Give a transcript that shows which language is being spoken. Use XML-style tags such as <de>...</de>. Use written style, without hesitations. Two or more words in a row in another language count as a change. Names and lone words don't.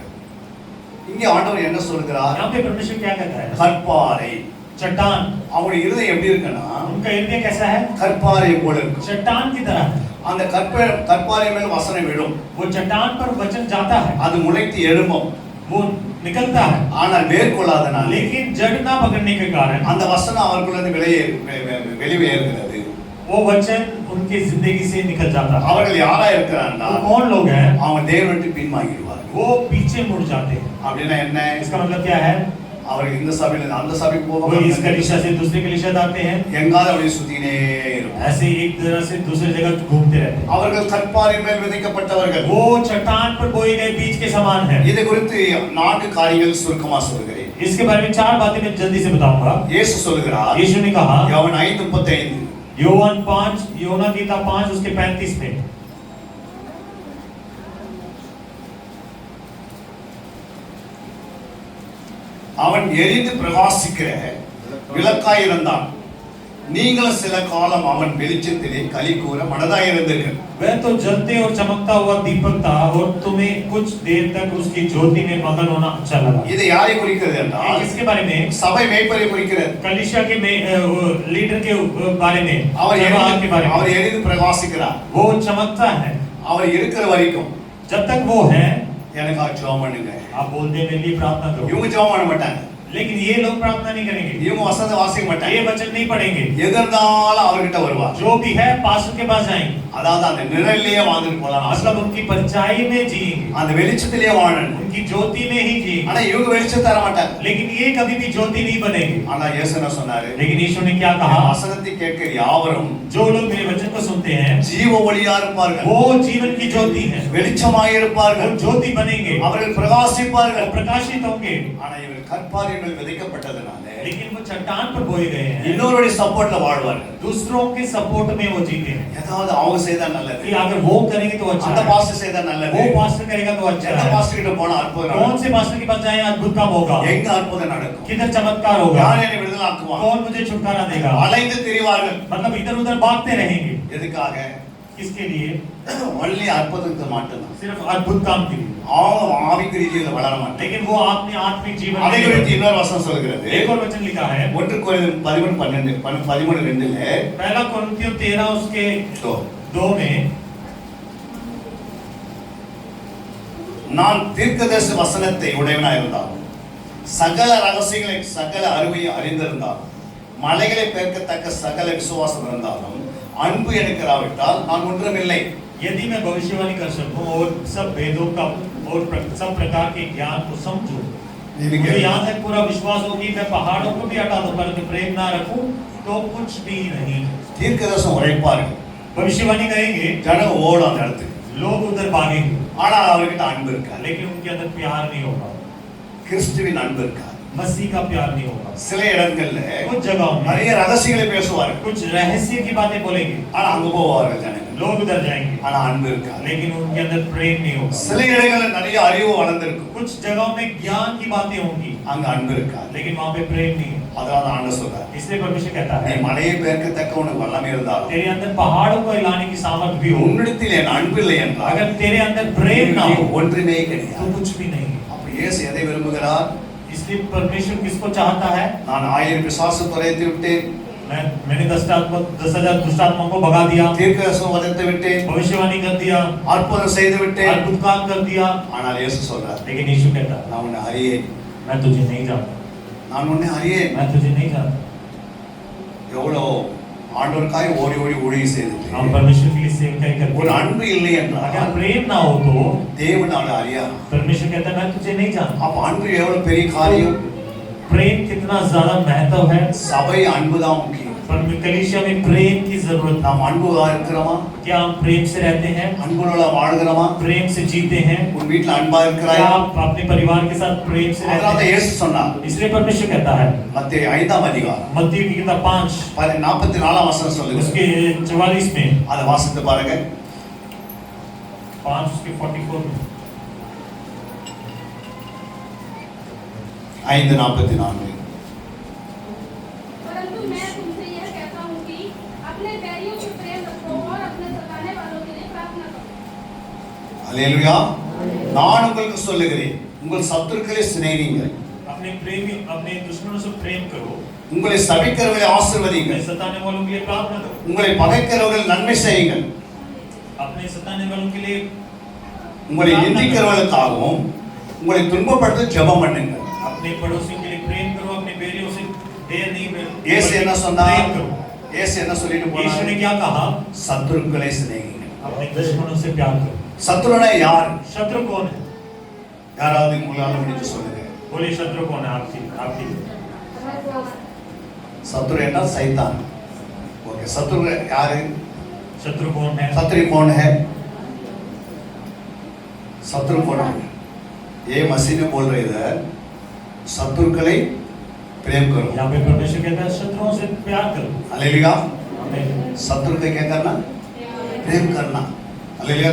<ta>இங்கே ஆண்டவர் என்ன சொல்கிறார்?</ta> <hi>यहाँ पे परमेश्वर क्या कहता है?</hi> <ta>கற்பாறை,</ta> <hi>चट्टान,</hi> <ta>அவங்களுடைய இருதயம் எப்படி இருக்குன்னா</ta> <hi>उनका हृदय कैसा है?</hi> <ta>கற்பாறை போல இருக்கு.</ta> <hi>चट्टान की तरह है।</hi> <ta>அந்த கற்பாறை மேல் வசனம் விழும்,</ta> <hi>वो चट्टान पर वचन जाता है,</hi> <ta>அது முளைத்து எழும்பும்,</ta> <hi>वो निकलता है,</hi> <ta>ஆனால் மேற்கொள்ளாதனால</ta> <hi>लेकिन जड़ ना पकड़ने के कारण</hi> <ta>அந்த வசனம் அவர்களுக்கு வெளியேறுகிறது.</ta> <hi>वो वचन उनकी जिंदगी से निकल जाता है।</hi> <ta>அவர்கள் யாரா இருக்கிறாங்கன்னா</ta> <hi>वो कौन लोग हैं?</hi> <ta>அவங்க தேவனை விட்டு பின்வாங்கிடுவார்கள்.</ta> <hi>वो पीछे मुड़ जाते हैं।</hi> <ta>அப்படின்னா என்ன?</ta> <hi>इसका मतलब क्या है?</hi> <ta>அவர்கள் இந்த சபையில அந்த சபைக்கு</ta> <hi>वो</hi> <ta>போவாங்க,</ta> <hi>इस कलीसिया से दूसरी कलीसिया जाते हैं,</hi> <ta>எங்காவது அப்படியே சுத்தினே இருப்பாங்க.</ta> <hi>ऐसे एक जगह से दूसरी जगह घूमते रहते हैं।</hi> <ta>அவர்கள் கற்பாறை மேல் விதைக்கப்பட்டவர்கள்.</ta> <hi>वो चट्टान पर बोए गए बीज के समान है।</hi> <ta>இதை குறித்து 4 காரியங்கள் சுருக்கமா சொல்கிறேன்.</ta> <hi>इसके बारे में 4 बातें मैं जल्दी से बताऊंगा।</hi> <ta>இயேசு சொல்கிறார்,</ta> <hi>यीशु ने कहा,</hi> <ta>யோவான் 5:35,</ta> <hi>योवान 5, योना गीता 5 उसके 35 में,</hi> <ta>அவன் எரிந்து பிரகாசிக்கிற விளக்காய் இருந்தான். நீங்களும் சில காலம் அவன் வெளிச்சத்திலே களி கூற மனதாய் இருந்தீர்கள்.</ta> <hi>वह तो जलते और चमकता हुआ दीपक था और तुम्हें कुछ देर तक उसकी ज्योति में मगन होना अच्छा लगा।</hi> <ta>இதை யாரை குறிக்கிறது</ta> <hi>ये</hi> <ta>என்றால்</ta> <hi>किसके बारे में?</hi> <ta>சபை மேய்ப்பரை குறிக்கிறது.</ta> <hi>कलीसिया के लीडर के बारे में,</hi> <ta>அவர்</ta> <hi>जमात के बारे में।</hi> <ta>அவர் எரிந்து பிரகாசிக்கிறார்.</ta> <hi>वो चमकता है</hi> <ta>அவர் இருக்கிற வரைக்கும்</ta> <hi>जब तक वो है।</hi> <ta>எனக்காக ஜெபம் பண்ணுங்க.</ta> <hi>आप बोलते हैं मेरे लिए प्रार्थना करो,</hi> <ta>இவங்க ஜெபம் பண்ண மாட்டாங்க,</ta> <hi>लेकिन ये लोग प्रार्थना नहीं करेंगे,</hi> <ta>இவங்க வசனத்தை வாசிக்க</ta> <hi>ये</hi> <ta>மாட்டாங்க.</ta> <hi>वचन नहीं पढ़ेंगे।</hi> <ta>எதிர்ந்தாலும் அவர்கிட்ட வருவார்.</ta> <hi>जो भी है पास्टर के पास जाएंगे,</hi> <ta>அதாவது அந்த நிழலிலேயே வாழ்ந்துட்டு போலாம்,</ta> <hi>मतलब उनकी परछाई में जिएंगे,</hi> <ta>அந்த வெளிச்சத்திலேயே வாழணும்.</ta> <hi>उनकी ज्योति में ही जिएंगे।</hi> <ta>ஆனா இவங்க வெளிச்சம் தர மாட்டாங்க.</ta> <hi>लेकिन ये कभी भी ज्योति नहीं बनेगी।</hi> <ta>ஆனா இயேசு என்ன சொன்னாரு?</ta> <hi>लेकिन यीशु ने क्या</hi> <ta>என்</ta> <hi>कहा?</hi> <ta>வசனத்தை கேட்கிற யாவரும்</ta> <hi>जो लोग मेरे वचन को सुनते हैं</hi> <ta>ஜீவ ஒளியா இருப்பார்கள்,</ta> <hi>वो जीवन की ज्योति है,</hi> <ta>வெளிச்சமாய்</ta> <hi>वो</hi> <ta>இருப்பார்கள்,</ta> <hi>ज्योति बनेंगे,</hi> <ta>அவர்கள்</ta> <hi>वो</hi> <ta>பிரகாசிப்பார்கள்.</ta> <hi>प्रकाशित होंगे।</hi> <ta>ஆனா இவர் கற்பாறை மேல் விதைக்கப்பட்டதனால</ta> <hi>लेकिन वो चट्टान पर बोए गए हैं,</hi> <ta>இன்னொருடைய சப்போர்ட்ல வாழ்வார்கள்.</ta> <hi>दूसरों के सपोर्ट में वो जीते हैं</hi> <ta>ஏதாவது அவங்க செய்தா நல்லது,</ta> <hi>कि अगर वो करेंगे तो अच्छा</hi> <ta>அந்த</ta> <hi>है,</hi> <ta>பாஸ்டர் செய்தா நல்லது,</ta> <hi>वो पास्टर करेगा तो अच्छा</hi> <ta>எந்த</ta> <hi>है।</hi> <ta>பாஸ்டர் கிட்ட போனா அற்புதம்</ta> <hi>कौन</hi> <ta>நடக்கும்,</ta> <hi>से पास्टर के पास जाए अद्भुत काम होगा,</hi> <ta>எங்க அற்புதம் நடக்கும்,</ta> <hi>किधर चमत्कार होगा,</hi> <ta>யார் என்னை விடுதலாக்குவான்,</ta> <hi>कौन मुझे छुटकारा देगा।</hi> <ta>அலைந்து திரிவார்கள்.</ta> <hi>मतलब इधर उधर भागते रहेंगे,</hi> <ta>எதுக்காக?</ta> <hi>किसके लिए?</hi> <ta>ஒன்லி அற்புதத்தை மட்டும்தான்.</ta> <hi>सिर्फ अद्भुत काम के लिए,</hi> <ta>அவங்க ஆவிக்குரிய ஜீவிதத்துல வளர மாட்டாங்க.</ta> <hi>लेकिन वो आपने आत्मिक जीवन</hi> <ta>அதை</ta> <hi>में</hi> <ta>குறித்து இன்னொரு வசனம் சொல்கிறது.</ta> <hi>एक और वचन लिखा है,</hi> <ta>1 கொரிந்தியர் 13:2</ta> <hi>पहला कोरिन्थियों 13 उसके तो 2 में,</hi> <ta>நான் தீர்க்கதரிசி வசனத்தை உடையவனா இருந்தாலும் சகல ரகசியங்களை சகல அறிவையும் அறிந்திருந்தாலும் மலைகளை பெயர்க்கத்தக்க சகல விசுவாசம் இருந்தாலும் அன்பு எனக்கு இராவிட்டால் நான் ஒன்றுமில்லை.</ta> <hi>यदि मैं भविष्यवाणी कर सकूं और सब वेदों का और सब प्रकार के ज्ञान को समझूं, मुझे यहाँ तक पूरा विश्वास हो कि मैं पहाड़ों को भी हटा दूं परंतु प्रेम ना रखूं तो कुछ भी नहीं।</hi> <ta>தீர்க்கதரிசனம் உரைப்பார்கள்,</ta> <hi>भविष्यवाणी करेंगे,</hi> <ta>ஜனம் ஓடும் அந்த இடத்துக்கு,</ta> <hi>लोग उधर भागेंगे,</hi> <ta>ஆனால் அவர்கிட்ட அன்பு இருக்காது.</ta> <hi>लेकिन उनके अंदर प्यार नहीं होगा,</hi> <ta>கிறிஸ்துவின் அன்பு இருக்காது.</ta> <hi>मसीह का प्यार नहीं होगा।</hi> <ta>சில இடங்கள்ல</ta> <hi>कुछ जगहों में</hi> <ta>நிறைய ரகசியங்களை பேசுவார்கள்,</ta> <hi>कुछ रहस्य की बातें बोलेंगे,</hi> <ta>ஆனா அங்க போவார்கள் ஜனங்கள்,</ta> <hi>लोग उधर जाएंगे,</hi> <ta>ஆனா அன்பு இருக்காது.</ta> <hi>लेकिन उनके अंदर प्रेम नहीं होगा।</hi> <ta>சில இடங்கள்ல நிறைய அறிவு வளர்ந்திருக்கும்,</ta> <hi>कुछ जगहों में ज्ञान की बातें होंगी,</hi> <ta>அங்க அன்பு இருக்காது.</ta> <hi>लेकिन वहां पे प्रेम नहीं है।</hi> <ta>அதான் ஆண்டவர் சொல்றார்,</ta> <hi>इसलिए परमेश्वर कहता</hi> <ta>நீ</ta> <hi>है,</hi> <ta>மலையை பெயர்க்கத்தக்க உனக்கு வல்லமை இருந்தாலும்</ta> <hi>तेरे अंदर पहाड़ों को हिलाने की सामर्थ्य भी हो,</hi> <ta>உன்னிடத்தில் என் அன்பு இல்லை என்றால்</ta> <hi>अगर तेरे अंदर प्रेम ना हो</hi> <ta>ஒன்றுமே</ta> <hi>तो</hi> <ta>கிடையாது.</ta> <hi>कुछ भी नहीं है।</hi> <ta>அப்ப இயேசு எதை விரும்புகிறார்?</ta> <hi>इसलिए परमेश्वर किसको चाहता है?</hi> <ta>நான் 1000 பிசாசு துரைத்து விட்டேன்,</ta> <hi>मैंने 10,000 दुष्टात्माओं को भगा दिया,</hi> <ta>தீர்க்கதரிசனம் வதைத்து விட்டேன்,</ta> <hi>भविष्यवाणी कर दिया,</hi> <ta>அற்புதம் செய்து விட்டேன்.</ta> <hi>अद्भुत काम कर दिया,</hi> <ta>ஆனால் இயேசு சொல்றார்,</ta> <hi>लेकिन यीशु कहता है,</hi> <ta>நான் உன்னை அறியேன்,</ta> <hi>मैं तुझे नहीं जानता,</hi> <ta>நான் உன்னை அறியேன்.</ta> <hi>मैं तुझे नहीं जानता।</hi> <ta>எவ்வளோ ஆண்டவருக்காய் ஓடி ஓடி ஊழியம் செய்துட்டு</ta> <hi>हम परमेश्वर के लिए सेवकाई</hi> <ta>ஒரு</ta> <hi>करते हैं,</hi> <ta>அன்பு இல்லை</ta> <hi>अगर</hi> <ta>என்றால்</ta> <hi>प्रेम ना हो तो</hi> <ta>தேவன் அவளை அறியார்.</ta> <hi>परमेश्वर कहता है मैं तुझे नहीं जानता।</hi> <ta>அப்ப அன்பு எவ்வளவு பெரிய காரியம்.</ta> <hi>प्रेम कितना ज्यादा महत्व है।</hi> <ta>சபை அன்புதான் முக்கியம்.</ta> <hi>पर कलीसिया में प्रेम की जरूरत है।</hi> <ta>நாம் அன்புగా இருக்கிறோமா?</ta> <hi>क्या हम प्रेम से रहते हैं?</hi> <ta>அன்புள்ள வாழ்கிறோமா?</ta> <hi>प्रेम से जीते हैं?</hi> <ta>உன் வீட்ல அன்பா இருக்கிறாயா?</ta> <hi>क्या आप अपने परिवार के साथ प्रेम से</hi> <ta>அதனால</ta> <hi>रहते हैं?</hi> <ta>இயேசு சொன்னார்,</ta> <hi>इसलिए परमेश्वर कहता है,</hi> <ta>மத்தேயு 5ஆம் அதிகாரம்</ta> <hi>मत्ती की किताब 5</hi> <ta>44ஆம் வசனம் சொல்லுது.</ta> <hi>उसके 44 में,</hi> <ta>அதை வாசித்து பாருங்க.</ta> <hi>5 उसके 44 में, 5:44 परंतु मैं तुमसे यह कहता हूँ कि अपने बैरियों से प्रेम रखो और अपने सताने वालों</hi> <ta>அல்லேலூயா. நான் உங்களுக்கு சொல்லுகிறேன், உங்கள் சத்துருக்களை சிநேகியுங்கள்,</ta> <hi>अपने दुश्मनों से प्रेम करो,</hi> <ta>உங்களை சபிக்கிறவர்களை ஆசீர்வதியுங்கள்,</ta> <hi>सताने वालों के लिए प्रार्थना करो,</hi> <ta>உங்களை பகைக்கிறவர்கள் நன்மை செய்யுங்கள்,</ta> <hi>अपने सताने वालों के लिए</hi> <ta>உங்களை நிந்திக்கிறவர்களுக்காகவும் உங்களை துன்பப்படுத்த ஜெபம் பண்ணுங்கள்.</ta> <hi>अपने पड़ोसियों के लिए प्रेम करो, अपने बैरियों से देर नहीं</hi> <ta>இயேசு என்ன சொன்னார்?</ta> <hi>प्रेम करो।</hi> <ta>இயேசு என்ன சொல்லிட்டு</ta> <hi>यीशु</hi> <ta>போனார்?</ta> <hi>ने क्या कहा?</hi> <ta>சத்துருக்களை சிநேகியுங்கள்.</ta> <hi>अपने दुश्मनों से प्यार करो।</hi> <ta>சத்துருனா யார்?</ta> <hi>शत्रु कौन है?</hi> <ta>யாராவது உங்களால முடிஞ்சு சொல்லுங்க.</ta> <hi>बोलिए शत्रु कौन है आपकी?</hi> <ta>சத்துரு என்ன? சைத்தான். ஓகே, சத்துரு யாரு?</ta> <hi>शत्रु कौन है? शत्रु कौन है? शत्रु कौन है? ये मसीह ने बोल रहे इधर, शत्रुक्களை प्रेम करो। यहाँ पे परमेश्वर कहता है शत्रुओं से प्यार करो। हालेलुया। आमीन। शत्रु को क्या करना? प्रेम करना। हालेलुया।</hi>